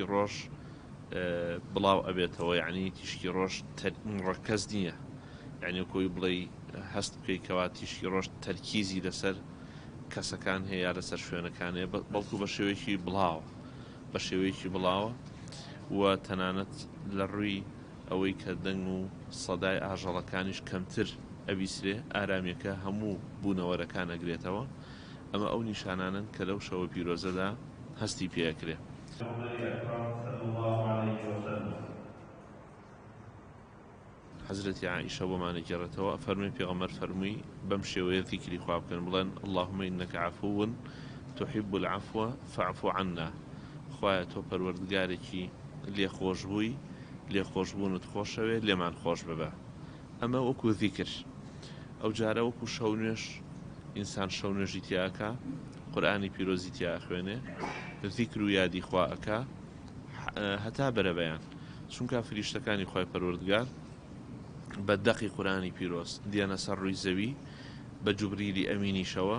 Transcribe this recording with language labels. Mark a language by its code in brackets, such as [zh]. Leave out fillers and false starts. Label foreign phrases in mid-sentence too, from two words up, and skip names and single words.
[ckb] ڕۆژ بڵاو ئەبێتەوە، یعنی تیشکی ڕۆژ ڕەکەز نییە، یعنی کۆی بڵێ هەست بکەی کەوا تیشکی ڕۆژ تەرکیزی لەسەر کەسەکان هەیە لەسەر شوێنەکانەیە، بەڵکو بە شێوەیەکی بڵاوە، بە شێوەیەکی بڵاوە و تەنانەت لە ڕووی ئەوەی کە دەنگ و سەدای ئاژەڵەکانیش کەمتر ئەبیسرێ، ئارامیەکە هەموو بوونەوەرەکان ئەگرێتەوە. ئەمە ئەو نیشانانن کە لەو شەوە پیرۆزەدا هەستی پێەکرێ. حەزرەتی عائیشە بۆمانە گێڕێتەوە، فەرمووی پێغەمبەر فەرمووی بەم شێوەیە ذیکری خوا بکەن، بڵێن [ar] اللهم إنك عفو تحب العفو فاعف عنا. [ckb] خوایە تۆ پەروەردگارێکی لێخۆش بووی، لێخۆشبوونت خۆشەوێ، لێمان خۆش ببە. ئەمە وەکو ذیکر. ئەو جارە وەکو شەونێش ئینسان شەونێژی تیاکە، قورئانی پیرۆزی تیا ئەخوێنێ، ذیکر و یادی خوا ئەکا هەتا بەرەبەیان، چونکە فریشتەکانی خوای پەروەردگار بە دەقی قورئانی پیرۆز دیانە سەر ڕووی زەوی بە جوبریلی ئەمینیشەوە.